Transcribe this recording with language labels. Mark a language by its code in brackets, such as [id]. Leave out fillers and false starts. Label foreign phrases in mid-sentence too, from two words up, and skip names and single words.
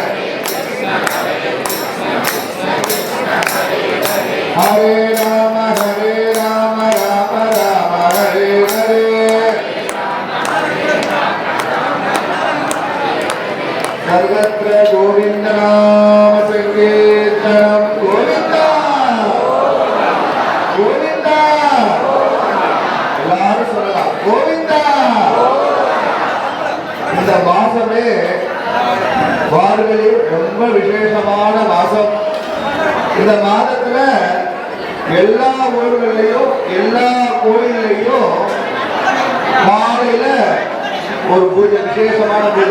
[sa] Hare Rama Rama Rama Hare Hare. सर्वत्र गोविन्द नाम सङ्कीर्तनम् गोविन्द गोविन्द. [ta] எல்லாரும் சொல்லலாம் கோவிந்தா. இந்த மாசமே வார்களில் ரொம்ப விசேஷமான மாசம். இந்த மாதத்துல எல்லா ஊர்களையும் எல்லா கோயிலையும் காலையில ஒரு பூஜை, விசேஷமான பூஜை.